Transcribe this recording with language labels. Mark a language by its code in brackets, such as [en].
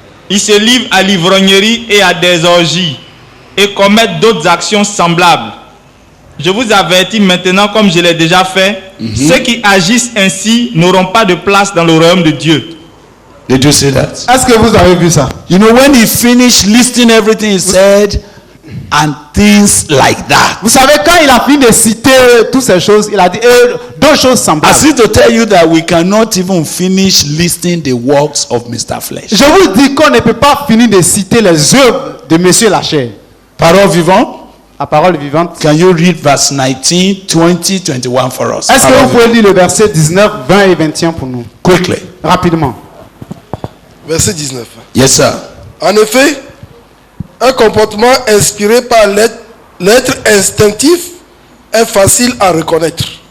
[fr] Ils se livrent à l'ivrognerie et à des orgies et commettent d'autres actions semblables. Je vous avertis maintenant, comme je l'ai déjà fait, ceux qui agissent ainsi n'auront pas de place dans le royaume de Dieu. [en] Did you see that? [fr] Est-ce que vous avez vu ça? [en] You know, when he finished listing everything he said and things like that, [fr] Vous savez, quand il a fini de citer toutes ces choses, il a dit deux choses [en] as [fr] semblables. [en] if to tell you that we cannot even finish listing the works of Mr. Flesh. [fr] Je vous dis qu'on ne peut pas finir de citer les œuvres de Monsieur la chair. Parole vivante. La parole vivante. [en] Can you read verse 19, 20, 21 for us? [fr] Est-ce que Parole vous pouvez lire le verset 19, 20 et 21 pour nous? [en] Quickly. [fr] Rapidement. Verset 19. [en] Yes, sir. [fr] En effet, un comportement inspiré par l'être instinctif est facile à reconnaître.